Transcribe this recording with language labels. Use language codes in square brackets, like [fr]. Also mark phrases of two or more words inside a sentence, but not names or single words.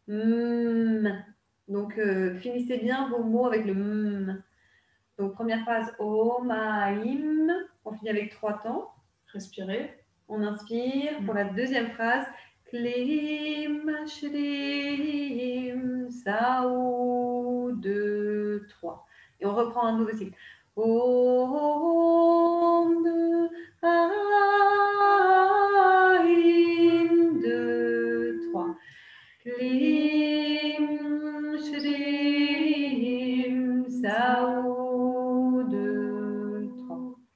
[fr] Donc, finissez bien vos mots avec le Donc, première phrase, Omaim. On finit avec 3 temps. Respirez. On inspire. Pour la deuxième phrase, [sa] क्लीं, श्रीं, सौः, 2, 3. [fr] Et on reprend un nouveau cycle. Om, 2, Aïm, 2, 3. [sa] क्लीं, श्रीं, सौः, 2, 3.